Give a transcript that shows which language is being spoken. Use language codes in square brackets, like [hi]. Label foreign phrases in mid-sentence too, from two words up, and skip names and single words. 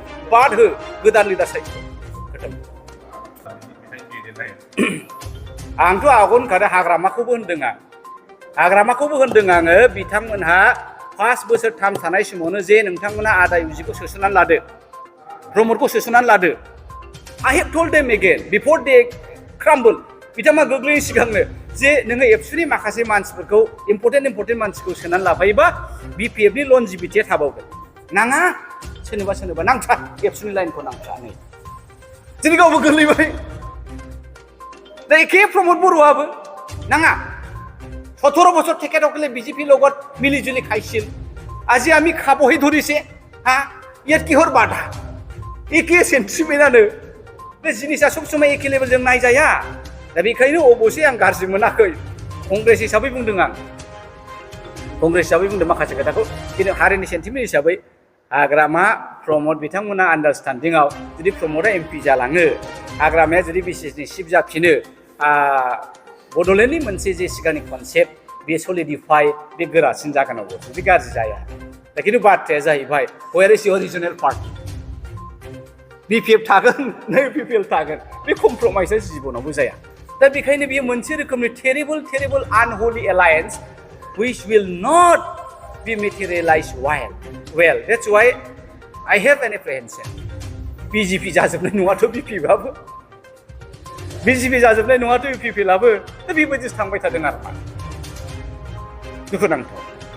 [brx] बाद हो, गोदान लिडार सायख'। आंथ' आवगोल होनखादों, हाग्रामाखौबो होनदों आङो। बिथांमोनहा 5 बोसोरथाम थानाय समावनो जे नोंथांमोना आदा इउजिखौ सोसननानै लादो, प्रमदखौ सोसननानै लादो। [en] I have told them again before they crumble, [brx] बिथांमोना गोग्लैनि सिगांनो जे नोङो एबसुनि माखासे मानसिफोरखौ इम्पर्टेन्ट मानसिखौ सोनानै लाफायोबा BPFनि लनजिभिटिया थाबावगोन। नाङा, सोरनोबा नांथा, एबसुनि लाइनखौ नांथा। नै दिनै गावबो गोग्लैबाय। दा एखे प्रमद बर'आबो नाङा। [as] 17 বছর থেকে থাকলে বিজেপি লগত মিলিজুলি খাইছিল। আজি আমি খাবহি ধৰিছে। ইয়াত কিহৰ বাধা? [brx] एखे सेन्टिमेन्टआनो। बे जिनिसा सब समय एखे लेभेलजों नायजाया। दा बेखायनो अबसे आं गाज्रि मोनाखै। कंग्रेस हिसाबै बुंदों आं। माखासे खोथाखौ, खिन्थु हारिनि सेन्टिमेन्ट हिसाबै हाग्रामा प्रमद बिथांमोना आन्डारस्टेन्डिंआव जुदि प्रमदआ MP जालाङो, हाग्रामाया जुदि बिसिएसनि चिफ जाफिनो, बड'लेण्डनि मोनसे जे सिगांनि कनसेप्ट बे सलिडिफाइ, बे गोरासिन जागोन अबसे, बे गाज्रि जाया। दा खिन्थु बाथ्राया जाहैबाय, [en] Where is your regional party? [brx] BPF थागोन, नै PPL थागोन। बे कमप्रमाइसआ जिबनावबो जाया। दा बेखायनो बेयो मोनसे रोखोमनि [en] terrible unholy alliance which will not be materialized well. That's why I have an apprehension. [brx] बिजेपि जाजोबनाय नङाथ' बिपिबाबो बिजेपि जाजोबनाय नङाथ' इउपिपिएलआबो दा बेबायदिसो थांबाय थादों आरो मा दुखुनांथाव